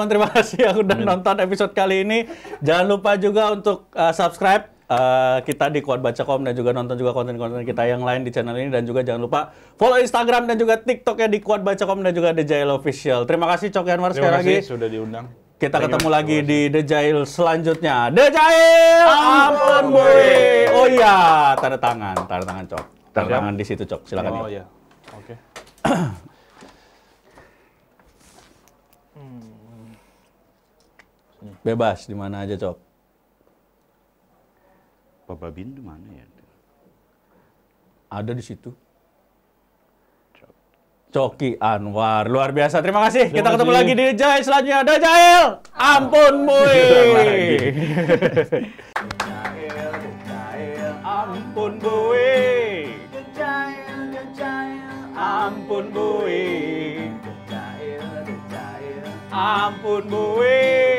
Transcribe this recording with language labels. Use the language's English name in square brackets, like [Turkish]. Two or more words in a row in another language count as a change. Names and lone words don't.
[Indonesian] Terima kasih yang udah nonton episode kali ini. Jangan lupa juga untuk subscribe kita di Kuat Baca.com dan juga nonton juga konten-konten kita yang lain di channel ini, dan juga jangan lupa follow Instagram dan juga TikToknya di Kuat Baca.com dan juga The Jail Official. Terima kasih Coki Anwar sekali Terima lagi. kasih sudah diundang. Kita [English] Thank you, [Indonesian] ketemu Mas. lagi di The Jail selanjutnya. The Jail, ampun boy. Oh iya, tanda tangan Cok. Tanda tangan di situ Cok. Silakan. Oh Cok. iya. Oke. Bebas di mana aja Cok. Bapak Bindu mana ya? Ada di situ. Coki Anwar, luar biasa. Terima kasih. Kita ketemu lagi di The Jail selanjutnya. The Jail, ampun boy. Ampun boy. Ampun boy. Ampun boy.